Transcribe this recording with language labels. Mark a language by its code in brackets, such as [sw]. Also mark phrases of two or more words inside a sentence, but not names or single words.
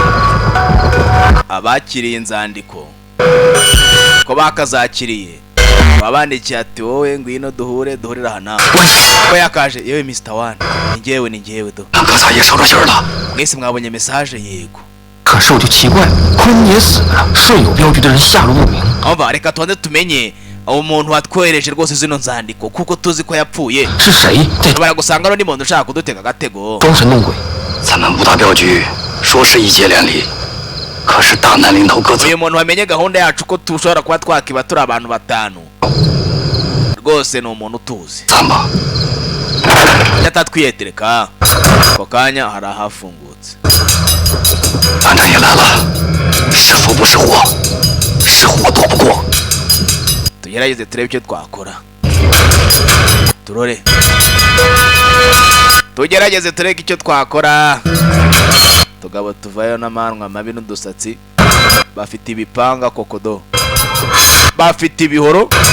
[rw] abakiriye inzandiko ko bakazakiriye wabandikiye ati wowe ngwino duhurira hano ko yakaje yewe Mr. One ni njyewe do [zh] 刚才也收着信儿了。 [rw] mwese mwabonye message yego [zh] 可是我就奇怪，坤爷死了，是有镖局的人下落不明。 [rw] umva reka tubanze tumenye umuntu watwohereje rwose zino nzandiko kuko tuzi ko yapfuye [zh] 是谁在 [rw] baragusanga n'undi muntu ushaka kudutega agatego [zh] 装神弄鬼？咱们五大镖局说是一结连理，可是大难临头各自。 [rw] uyu muntu wamenye gahunda yacu ko tushobora kuba twakiba turi abantu batanu rwose ni umuntu utuzi [zh] 咱吧， [rw] yatatwiyetereka ako kanya hari ahafungutse [zh] 班长也来了，是福不是祸，是祸躲不过。 [rw] tugerageze turebe icyo twakora tugerageze turebe icyo twakora tugabo tuvayo n'amanwa mabi n'udusatsi bafite ibipanga kokodo bafite ibihoro